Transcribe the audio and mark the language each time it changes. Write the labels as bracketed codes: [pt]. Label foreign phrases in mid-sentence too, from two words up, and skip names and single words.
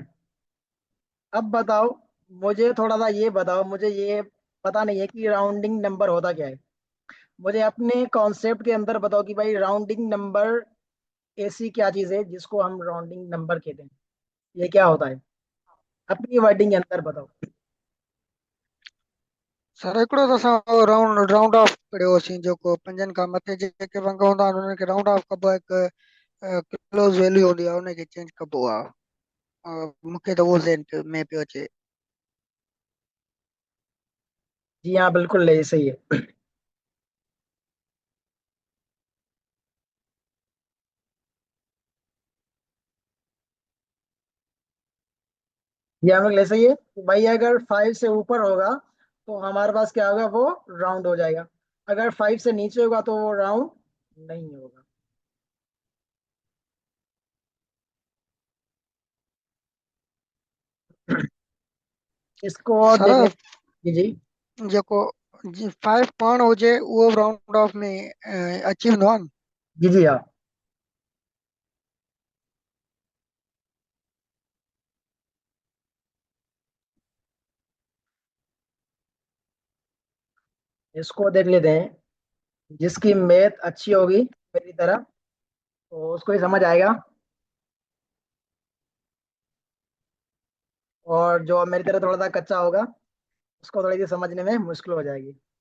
[hi] अब बताओ, मुझे थोड़ा सा ये बताओ, मुझे ये पता नहीं है कि [en] rounding number [hi] होता क्या है। मुझे अपने कॉन्सेप्ट के अंदर बताओ कि भाई [en] rounding number [hi] ऐसी क्या चीज है जिसको हम [en] rounding number [hi] कहते हैं, ये क्या होता है, अपनी वर्डिंग के अंदर बताओ। [sd] सर हिकिड़ो त असां [en] round off [sd] करियो हुयोसीं, जेको पंजनि खां मथे जेके अंग हूंदा आहिनि उन्हनि खे [en] round off [sd] कबो आहे। हिकु [en] close value [sd] हूंदी आहे उनखे चेंज कबो आहे। मूंखे त उहो ज़हन में पियो अचे। [hi] जी हाँ, बिल्कुल ये सही है। ये हमें ले सही है कि भाई अगर 5 से ऊपर होगा तो हमारे पास क्या होगा, वो राउंड हो जाएगा। अगर 5 से नीचे होगा तो वो राउंड नहीं होगा। इसको सर देख ले। जी जी। [sd] जेको 5 पाण हुजे उहो [en] round off [sd] में अची वेंदो आहे न। [hi] जी जी हाँ। इसको देख लेते हैं। जिसकी मैथ अच्छी होगी मेरी तरह तो उसको ही समझ आएगा, और जो मेरी तरह थोड़ा सा कच्चा होगा उसको थोड़ी सी समझने में मुश्किल हो जाएगी।